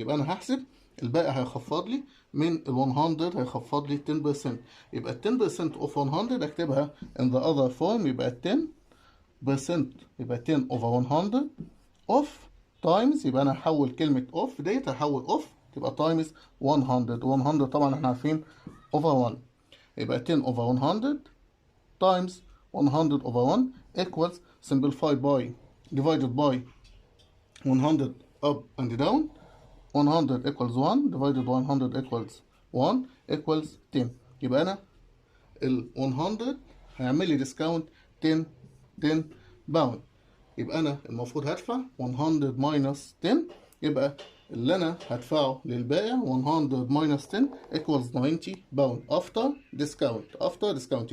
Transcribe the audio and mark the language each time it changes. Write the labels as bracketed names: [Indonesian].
[Arabic] يبقى انا هحسب الباقي هيخفض لي من ال 100 هيخفض لي 10%. [English] يبقى 10% اوف 100 [Arabic] اكتبها [English] in the other form. يبقى 10% يبقى 10 over 100 of times. [Arabic] يبقى انا هحول كلمة [English] of that [Arabic] هحول اوف تبقى تايمز 100. 100 طبعا احنا عارفين [English] over 1. [Arabic] يبقى [English] 10 over 100 times 100 over 1 equals simplify by divided by 100 up and down. 100 equals 1 divided 100 equals 1 equals 10. [Arabic] يبقى انا ال 100 هيعمل لي ديسكاونت 10 باوند. يبقى انا المفروض هدفع 100 minus 10. يبقى اللي انا هدفعه للبائع [English] 100 minus 10 equals 90 [Arabic] باوند [English] after discount.